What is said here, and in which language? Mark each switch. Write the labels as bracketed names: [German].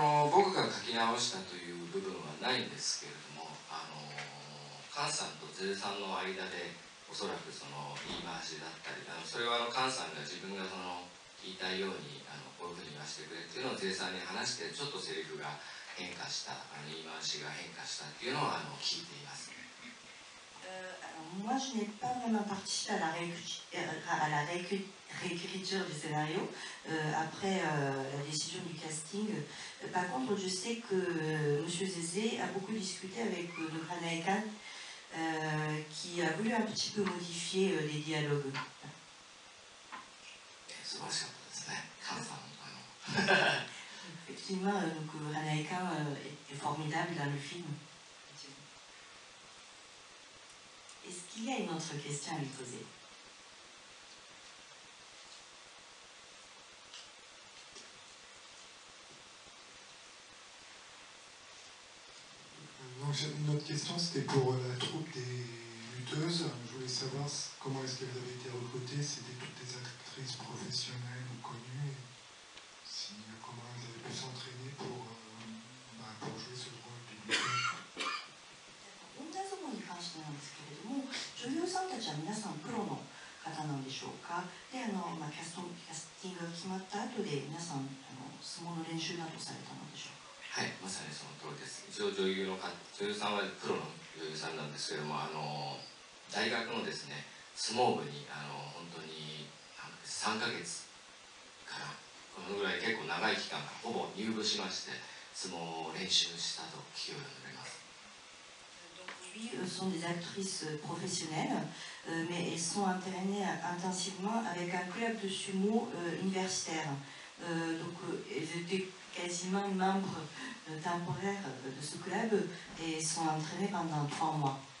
[Japanese] 僕が書き直したという部分はないんですけれども、菅さんとゼさんの間でおそらくその言い回しだったり、それは菅さんが自分が言いたいようにこういうふうに言わせてくれっていうのをゼさんに話して、ちょっとセリフが変化した、言い回しが変化したっていうのは聞いています。 [French] Moi, je n'ai pas vraiment participé à la réécriture du scénario après la décision du casting. Par contre, je sais que M. Zézé a beaucoup discuté avec Hanae Kan, qui a voulu un petit peu modifier les dialogues. Effectivement, Hanae Kan est formidable dans le film. Est-ce qu'il y a une autre question à lui poser? Donc j'avais une autre question, c'était pour la troupe des lutteuses. Je voulais savoir comment est-ce qu'elles avaient été recrutées. C'était toutes des actrices professionnelles ou connues. Comment elles avaient pu s'entraîner pour jouer ce rôle de lutteuse. [Japanese] 女相撲に関してなんですけれども、女優さんたちは皆さんプロの方なんでしょうか。でキャスティングが決まった後で皆さん相撲の練習などされたのでしょうか。はい、まさにその通りです。一応女優さんはプロの女優さんなんですけれども、大学のですね相撲部に本当に3ヶ月からこのぐらい結構長い期間ほぼ入部しまして相撲を練習したと聞き及んでおります。 [French] sont des actrices professionnelles, mais elles sont entraînées intensivement avec un club de sumo universitaire. Donc elles étaient quasiment membres temporaires de ce club et sont entraînées pendant 3 mois.